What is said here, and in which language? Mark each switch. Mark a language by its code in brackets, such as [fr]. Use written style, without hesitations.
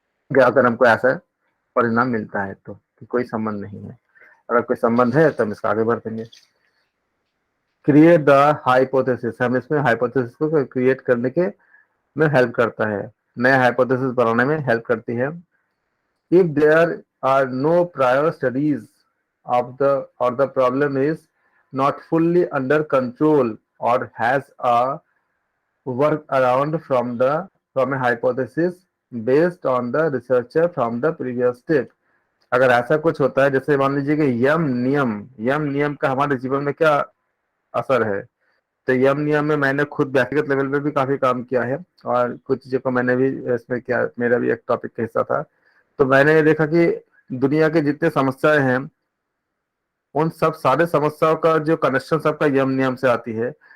[hi] अगर हमको ऐसा परिणाम मिलता है तो कि कोई संबंध नहीं है। अगर कोई संबंध है तो हम इसका आगे बढ़ेंगे। [en] create the hypothesis, [hi] हम इसमें हाइपोथेसिस को क्रिएट करने के में हेल्प करता है, नया हाइपोथेसिस बनाने में हेल्प करती है। [en] If there are no prior studies of the or the problem is not fully under control or has a workaround from a hypothesis based on the researcher from the previous step। [hi] अगर ऐसा कुछ होता है, जैसे मान लीजिए कि यम नियम का हमारे जीवन में क्या असर है। तो यम नियम में मैंने खुद व्यक्तिगत लेवल पे भी काफी काम किया है, और कुछ चीजों को मैंने भी इसमें किया, मेरा भी एक टॉपिक का हिस्सा था। तो मैंने ये देखा कि दुनिया के जितने समस्याएं हैं, उन सब सारे समस्याओं का जो कनेक्शन सबका यम नियम से आती है।